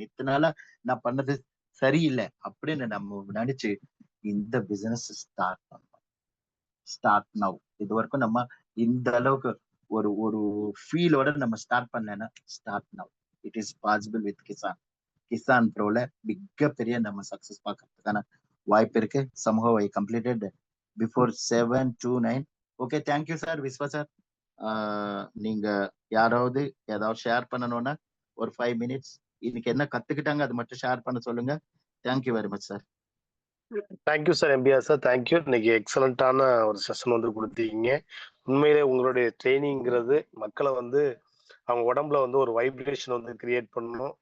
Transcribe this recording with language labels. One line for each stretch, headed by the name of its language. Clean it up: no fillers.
Tamil: இத்தனை நாளா நான் பண்ணது சரியில்லை அப்படின்னு நம்ம நினைச்சு இந்த பிசினஸ் ஸ்டார்ட் பண்ணோம்.
English: Start now.
Tamil: இது வரைக்கும் நம்ம இந்த அளவுக்கு ஒரு ஃபீலோட நம்ம ஸ்டார்ட் பண்ணலன்னா
English: Start now. It is possible with
Tamil: Kisan ப்ரோல மிகப்பெரிய நம்ம சக்சஸ் பார்க்கறதுக்கான வாய்ப்பு இருக்கு.
English: somehow I completed before 7 to 9.
Tamil: Okay, thank you sir. Vishwa sir, நீங்க யாராவது ஏதாவது ஷேர் பண்ணணும்னா ஒரு 5 minutes இன்னைக்கு என்ன கத்துக்கிட்டாங்க அது மட்டும் ஷேர் பண்ண சொல்லுங்க.
English: thank you very much
Tamil: sir. Thank you sir, MBR sir. Thank you. இன்னைக்கு எக்ஸலண்டான ஒரு செஷன் வந்து கொடுத்தீங்க. உண்மையிலே உங்களுடைய ட்ரைனிங்கிறது மக்களை வந்து அவங்க உடம்புல வந்து ஒரு வைப்ரேஷன் வந்து கிரியேட் பண்ணணும்.